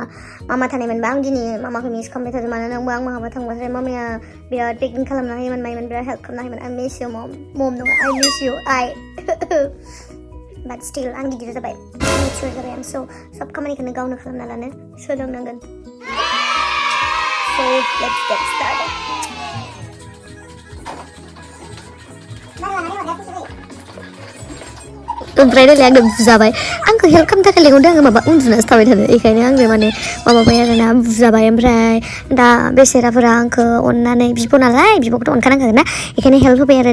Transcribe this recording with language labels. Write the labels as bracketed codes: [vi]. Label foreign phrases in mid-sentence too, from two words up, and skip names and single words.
[brx] मामा थानायमोनबा आं दिनै मामाखौ मिस खालामबाय थादों। मानोना आंबो आं माहाबा थांबाथाय मामाया बिराद पेकिं खालामना होयोमोन, मायोमोन, बिराद हेल्प खालामना होयोमोन। [en] I miss you mom नङा, I miss you I. But still [brx] आं गिदिर जाबाय, मेचुर जाबाय। आं सब खामानिखौनो गावनो खालामना लानो सोलोंनांगोन। [en] So let's get started. [brx] ओमफ्राय नालाय आंनो बुजाबाय, आंखौ हेल्प खालामनो थाखाय लेंहरदों। आङो माबा उन्दुनासो थाबाय थादों, बेखायनो आंनो माने माबाबाय आरोना, बुजाबाय। ओमफ्राय दा बेसेराफोरा आंखौ अननानै बिब' नालाय, बिब'खौथ' अनखानांखागोन ना, बेखायनो हेल्प होबाय आरो।